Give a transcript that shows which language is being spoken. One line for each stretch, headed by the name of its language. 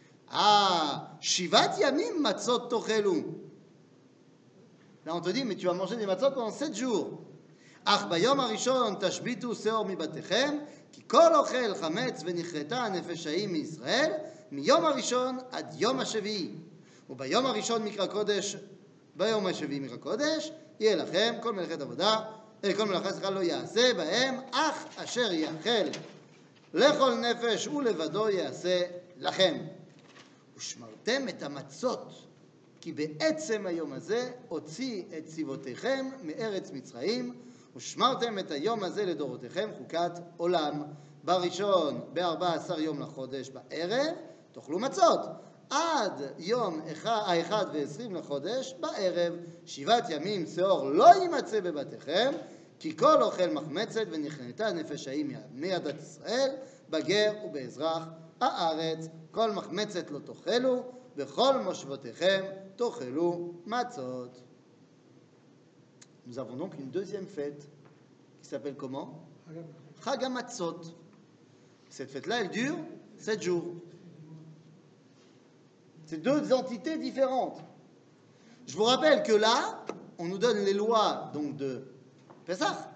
French: Ah,
Hebrew: Shivat Yamim Matzot Tochelu.
French: Là, on te dit, mais tu vas manger des matzot pendant 7 jours.
Hebrew: Ach bayom harishon tashbitu seor mibatechem, ki kol ochel chametz v'nichreta הנפש ההיא מישראל, מיום הראשון עד יום השביעי. וביום הראשון מקרא קודש, ביום השביעי מקרא קודש, יהיה לכם כל מלאכת עבודה, כל מלאכה לא יעשה בהם, אך אשר יאכל לכל נפש ולבדו יעשה לכם. ושמרתם את המצות, כי בעצם היום הזה הוציא את צבאותיכם מארץ מצרים, ושמרתם את היום הזה לדורותיכם חוקת עולם. בראשון, ב-14 יום לחודש בערב, תאכלו מצות. עד יום ה-21 לחודש בערב, 7 ימים שאור לא יימצא בבתיכם, כי כל אוכל מחמצת ונכנתה נפש ההיא מעדת ישראל, בגר ובאזרח הארץ, כל מחמצת לא תאכלו, בכל מושבותיכם תאכלו מצות.
French: Nous avons donc une deuxième fête qui s'appelle comment? Chag HaMatzot. Cette fête-là, elle dure 7 jours. C'est 2 entités différentes. Je vous rappelle que là, on nous donne les lois donc de Pesach.